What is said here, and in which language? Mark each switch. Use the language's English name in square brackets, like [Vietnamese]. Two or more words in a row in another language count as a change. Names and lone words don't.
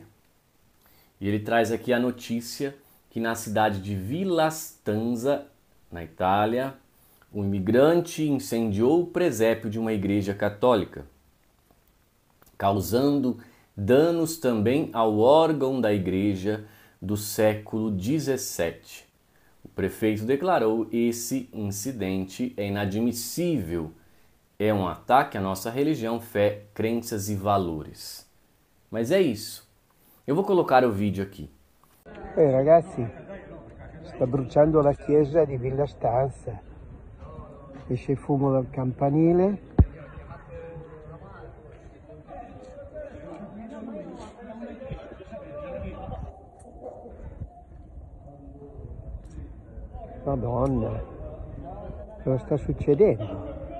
[Portuguese] E ele traz aqui a notícia que na cidade de Villa Stanza, na Itália, um imigrante incendiou o presépio de uma igreja católica, causando danos também ao órgão da igreja do século XVII. O prefeito declarou: esse incidente é inadmissível, é um ataque à nossa religião, fé, crenças e valores. Mas é isso. Eu vou colocar o vídeo aqui. [Italian] Ragazzi, sta bruciando la chiesa di Villa Stanza. Esce fumo dal campanile. Madonna, cosa sta succedendo?